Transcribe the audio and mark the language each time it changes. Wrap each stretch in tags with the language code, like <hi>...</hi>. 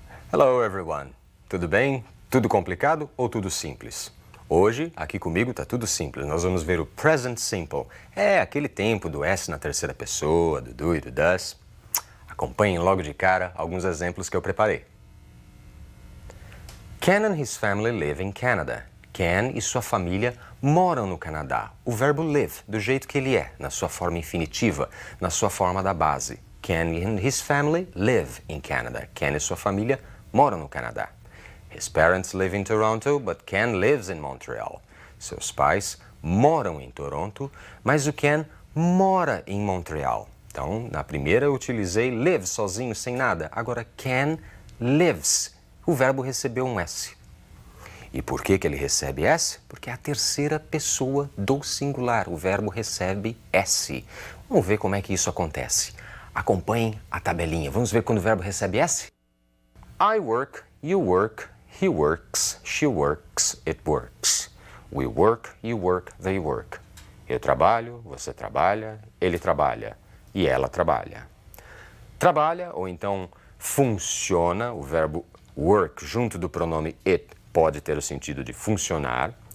<en>Hello everyone!</en> <pt>Tudo bem? Tudo complicado ou tudo simples? Hoje, aqui comigo, tá tudo simples. Nós vamos ver o present simple. É aquele tempo do S na terceira pessoa, do do e do does. Acompanhem logo de cara alguns exemplos que eu preparei.</pt> <en>Ken and his family live in Canada.</en> <pt>Ken e sua família moram no Canadá. O verbo live, do jeito que ele é, na sua forma infinitiva, na sua forma da base.</pt> <en>Ken and his family live in Canada.</en> <pt>Ken e sua família moram no Canadá.</pt> <en>His parents live in Toronto, but Ken lives in Montreal.</en> <pt>Seus pais moram em Toronto, mas o Ken mora em Montreal. Então, na primeira eu utilizei live sozinho, sem nada. Agora, Ken lives. O verbo recebeu um S. E por que ele recebe S? Porque é a terceira pessoa do singular. O verbo recebe S. Vamos ver como é que isso acontece. Acompanhem a tabelinha. Vamos ver quando o verbo recebe S?</pt> <en>I work, you work, he works, she works, it works. We work, you work, they work.</en> <pt>Eu trabalho, você trabalha, ele trabalha e ela trabalha. trabalha ou então funciona. O verbo work junto do pronome it pode ter o sentido de funcionar.</pt>